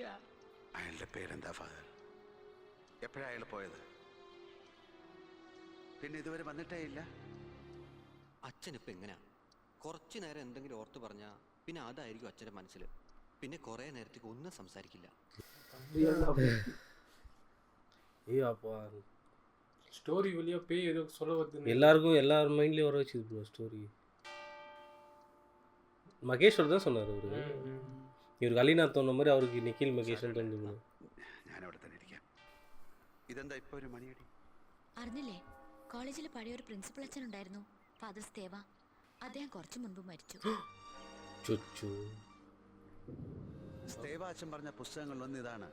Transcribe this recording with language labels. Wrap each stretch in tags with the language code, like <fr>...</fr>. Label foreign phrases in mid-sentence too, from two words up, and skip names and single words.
<ml>അയാളുടെ പേരെന്താ ഫാദർ? എപ്പോഴാണ് അയാൾ പോയത്? പിന്നെ ഇതുവരെ വന്നിട്ടേ ഇല്ല. അച്ഛനിപ്പോൾ എങ്ങനെയാ? കുറച്ചു നേരം എന്തെങ്കിലും ഓർത്ത് പറഞ്ഞാൽ പിന്നെ അതായിരിക്കും അച്ഛൻ്റെ മനസ്സിൽ. പിന്നെ കുറേ നേരത്തേക്ക് ഒന്നും സംസാരിക്കില്ല.</ml> <ta>அப்போ ஸ்டோரி வழியாக பேய் ஏதோ சொல்ல வருது. எல்லார் மைண்ட்லேயும் வர வச்சுது ப்ரோ ஸ்டோரி. மகேஷ்வர் தான் சொன்னார் அவரு.</ta> <ml>ഇവർക്ക് അലീന തോന്നുന്ന மாதிரி അവർക്ക് നിഖിൽ മകേഷൻ തോന്നുന്നു. ഞാനവിടെ തന്നെ ഇരിക്കാം. ഇതെന്താ ഇപ്പോൾ ഒരു മണിയടി? അറിഞ്ഞില്ലേ, കോളേജിൽ പഴയൊരു പ്രിൻസിപ്പൽ അച്ഛൻ ഉണ്ടായിരുന്നു, ഫാദർ സ്തേവ. അദ്ദേഹം കുറച്ചു മുൻപ് മരിച്ചു. ചുച്ചു സ്തേവ അച്ഛൻ പറഞ്ഞ പുസ്തകങ്ങളിലൊന്നും ഇതാണ്.</ml>